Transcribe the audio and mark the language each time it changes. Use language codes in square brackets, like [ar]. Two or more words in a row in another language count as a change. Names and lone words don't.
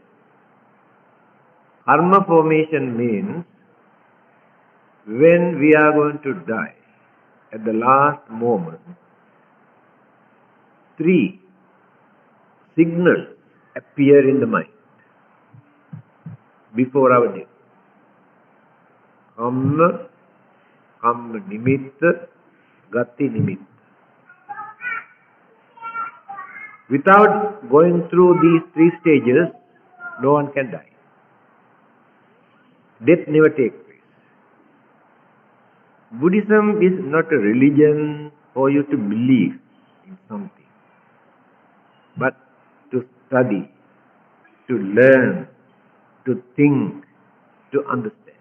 [en] Karma formation means when we are going to die, at the last moment, 3 signals appear in the mind before our death. [pi] Kamma, kamma nimitta, gati nimitta. [en] Without going through these 3 stages, no one can die. Death never takes place. Buddhism is not a religion for you to believe in something, but to study, to learn, to think, to understand.